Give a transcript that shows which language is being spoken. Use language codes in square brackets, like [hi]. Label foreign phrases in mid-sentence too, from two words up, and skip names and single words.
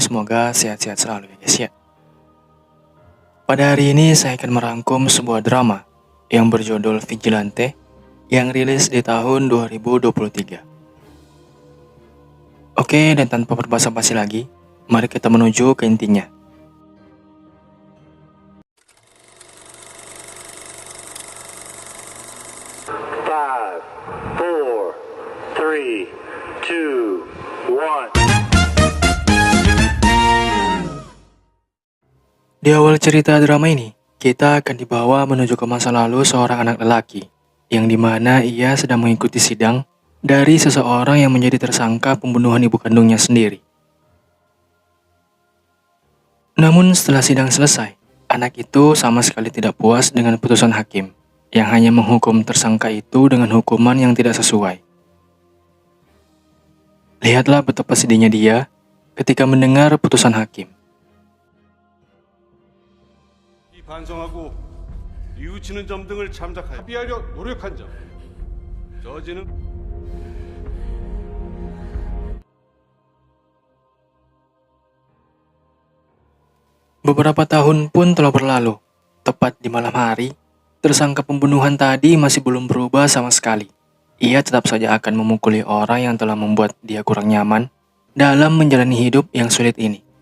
[id] Semoga sehat-sehat selalu ya guys ya. Pada hari ini saya akan merangkum sebuah drama yang berjudul Vigilante yang rilis di tahun 2023. Oke, dan tanpa berbasa-basi lagi, mari kita menuju ke intinya. [en] Five, four, three, two, one. [id] Di awal cerita drama ini, kita akan dibawa menuju ke masa lalu seorang anak lelaki, yang dimana ia sedang mengikuti sidang dari seseorang yang menjadi tersangka pembunuhan ibu kandungnya sendiri. Namun setelah sidang selesai, anak itu sama sekali tidak puas dengan putusan hakim, yang hanya menghukum tersangka itu dengan hukuman yang tidak sesuai. Lihatlah betapa sedihnya dia ketika mendengar putusan hakim. [ko] 반성하고 뉘우치는 점 등을 참작하여 합의하려 노력한 점 저지는 [id] Beberapa tahun pun telah berlalu. Tepat di malam hari, tersangka pembunuhan tadi masih belum berubah sama sekali. Ia tetap saja akan memukuli orang yang telah membuat dia kurang nyaman dalam menjalani hidup yang sulit ini.